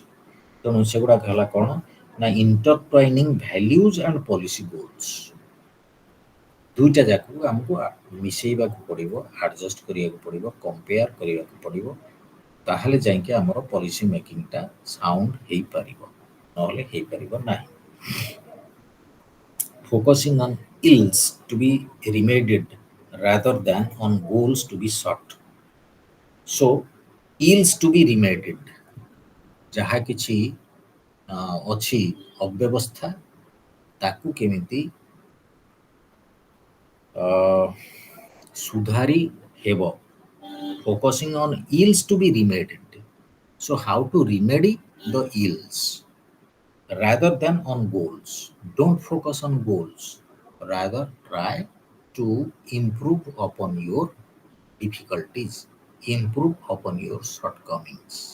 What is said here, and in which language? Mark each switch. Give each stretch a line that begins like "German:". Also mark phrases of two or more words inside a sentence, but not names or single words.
Odia: ତେଣୁ ସେଗୁଡ଼ାକ ହେଲା କ'ଣ ନା
English: intertwining values and policy goals.
Odia: ଦୁଇଟା ଯାକକୁ ଆମକୁ ମିଶେଇବାକୁ ପଡ଼ିବ, ଆଡ଼ଜଷ୍ଟ କରିବାକୁ ପଡ଼ିବ, କମ୍ପେୟାର କରିବାକୁ ପଡ଼ିବ। ତାହେଲେ ଯାଇକି ଆମର ପଲିସି ମେକିଂଟା ସାଉଣ୍ଡ ହେଇପାରିବ, ନହେଲେ ହେଇପାରିବ ନାହିଁ।
English: Focusing on ills to be remedied rather than on goals to be sought. So, ills to be remedied
Odia: ଯାହା କିଛି ଅଛି ଅବ୍ୟବସ୍ଥା ତାକୁ କେମିତି ସୁଧାରି ହେବ।
English: Focusing on ills to be remedied. So how to remedy the ills rather than on goals. Don't focus on goals. Rather try to improve upon your difficulties, improve upon your shortcomings.